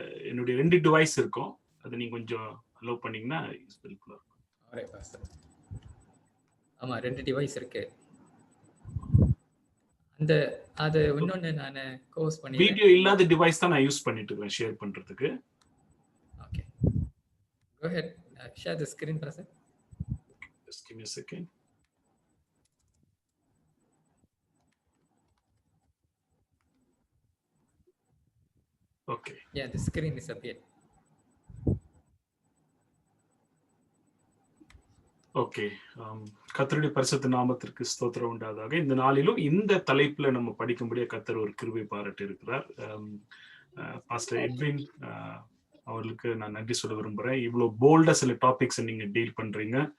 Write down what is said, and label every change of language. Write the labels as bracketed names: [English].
[Tamil] என்னுடைய 2 டிவைஸ் இருக்கும், அதை நீங்க கொஞ்சம் அலோவ் பண்ணீங்கன்னா ஹெல்ப்ஃபுல்லா இருக்கும். Alright pastor. ஆமா, 2 டிவைஸ் இருக்கு. அந்த அது இன்னொன்னு நான் கோர்ஸ் பண்ணி வீடியோ இல்லாத டிவைஸ் தான் நான் யூஸ் பண்ணிட்டு இருக்கேன் ஷேர் பண்றதுக்கு. [English] Okay, go ahead, share the screen brother. Just give me a second. Okay. Yeah, the screen is appeared. [Tamil] Okay, கர்த்தருடைய பரிசுத்த நாமத்திற்கு ஸ்தோத்திரம் உண்டாதாக. இந்த நாளிலும் இந்த தலைப்புல நம்ம படிக்கும்படியா கர்த்தர் ஒரு கிருபை பாராட்டி இருக்கிறார். பாஸ்டர் எட்வின் அவர்களுக்கு நான் நன்றி சொல்ல விரும்புறேன். இவ்வளவு போல்டா சில டாபிக்ஸ் நீங்க டீல் பண்றீங்க.